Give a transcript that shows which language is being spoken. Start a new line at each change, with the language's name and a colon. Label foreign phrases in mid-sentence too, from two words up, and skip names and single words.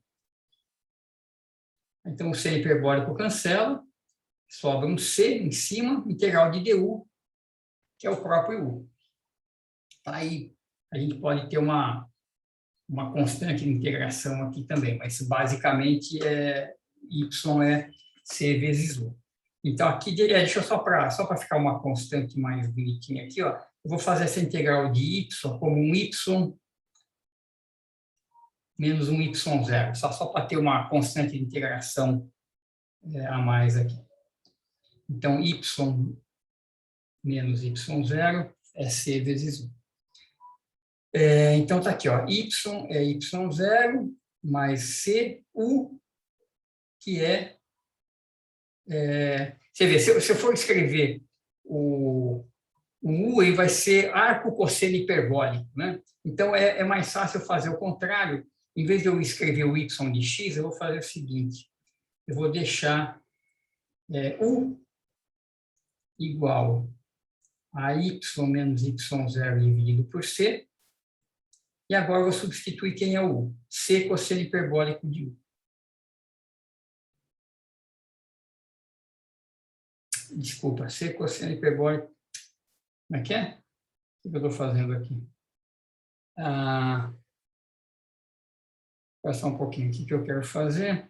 Portuguese: Então, o seno hiperbólico cancela, sobra um c em cima, integral de du, que é o próprio u. Aí, a gente pode ter uma uma constante de integração aqui também, mas basicamente y é c vezes u. Então, aqui, deixa eu só para ficar uma constante mais bonitinha aqui, ó, eu vou fazer essa integral de y como um y menos um y0, só para ter uma constante de integração a mais aqui. Então, y menos y0 é c vezes u. Então, está aqui, ó, y é y0 mais c, u, que você vê, se eu for escrever o u, ele vai ser arco cosseno hiperbólico, né? Então, é mais fácil fazer o contrário. Em vez de eu escrever o y de x, eu vou fazer o seguinte, eu vou deixar u igual a y menos y0 dividido por c, e agora eu vou substituir quem é o u, c cosseno hiperbólico de u. Desculpa, c cosseno hiperbólico. Como é que é? O que eu estou fazendo aqui? Vou passar um pouquinho aqui que eu quero fazer.